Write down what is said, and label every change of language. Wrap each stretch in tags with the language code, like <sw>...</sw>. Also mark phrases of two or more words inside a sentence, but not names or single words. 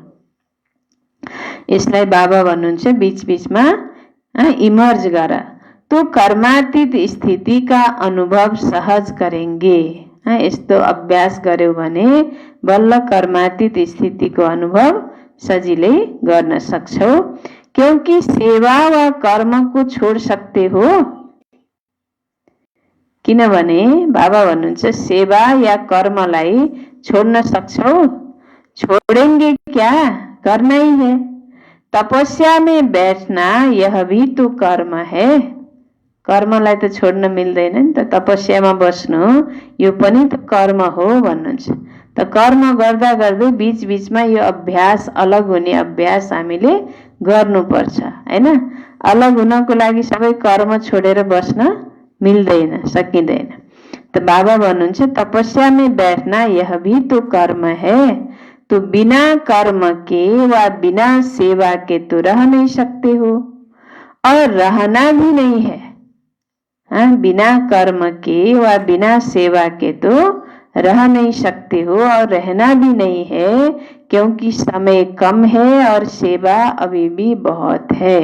<ne>यसलाई बाबा भन्नुहुन्छ बीच बीचमा इमर्ज गर,</ne> <hi>तो कर्मातीत स्थिति का अनुभव सहज करेंगे।</hi> <ne>यस्तो अभ्यास गर्यो भने बल्ल कर्मातीत स्थितिको अनुभव सजिलै गर्न सक्छौ।</ne> <hi>क्योंकि सेवा वा कर्म को छोड़ सकते हो।</hi> <ne>किनभने बाबा भन्नुहुन्छ सेवा या कर्मलाई छोड्न सक्छौ?</ne> <hi>छोडेंगे क्या, करना ही है। तपस्या में बैठना यह भी तो कर्म है।</hi> <ne>कर्मलाई त छोड्न मिल्दैन नि त, तपस्यामा बस्नु यो पनि त कर्म हो भन्नुहुन्छ। त कर्म गर्दा गर्दै बीच बीचमा यो अभ्यास, अलग हुने अभ्यास हामीले गर्नुपर्छ हैन। अलग हुनको लागि सबै कर्म छोडेर बस्न मिल्दैन, सकिँदैन।</ne> <hi>तो बाबा भन्नुहुन्छ तपस्या में बैठना यह भी तो कर्म है। तो बिना कर्म के व बिना सेवा के तो रह नहीं सकते हो और रहना भी नहीं है। बिना कर्म के व बिना सेवा के तो रह नहीं सकते हो और रहना भी नहीं है, क्योंकि समय कम है और सेवा अभी भी बहुत है।</hi>